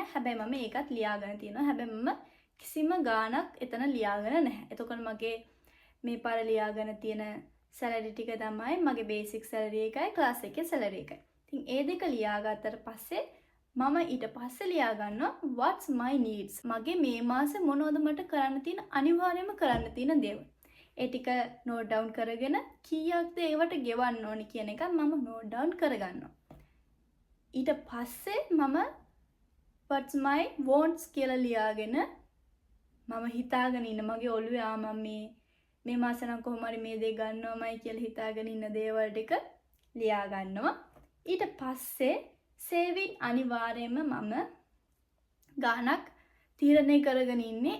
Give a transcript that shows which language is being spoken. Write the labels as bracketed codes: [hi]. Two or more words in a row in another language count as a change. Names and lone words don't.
[si] හැබැයි මම ඒකත් ලියාගෙන තියෙනවා. හැබැයි මම කිසිම ගාණක් එතන ලියාගෙන නැහැ. එතකොට මගේ මේ පාර ලියාගෙන තියෙන salary ටික තමයි මගේ [en] basic salary [si] එකයි class එකේ salary එකයි. ඉතින් ඒ දෙක ලියාගත්තට පස්සේ මම ඊට පස්සේ ලියා ගන්නවා [en] what's my needs. [si] මගේ මේ මාසේ මොනවද මට කරන්න තියෙන අනිවාර්යයෙන්ම කරන්න තියෙන දේවල්. ඒ ටික [en] note down [si] කරගෙන කීයක්ද ඒවට ගෙවන්න ඕනි කියන එක මම [en] note down [si] කරගන්නවා. ඊට පස්සේ මම [en] what's my wants [si] කියලා ලියාගෙන මම හිතාගෙන ඉන්න මගේ ඔළුවේ මම මේ මාසේ නම් කොහොම හරි මේ දේ ගන්නවමයි කියලා හිතාගෙන ඉන්න දේවල් ටික ලියා ගන්නවා. ඊට පස්සේ සේවින් අනිවාර්යයෙන්ම මම ගානක් තීරණය කරගෙන ඉන්නේ.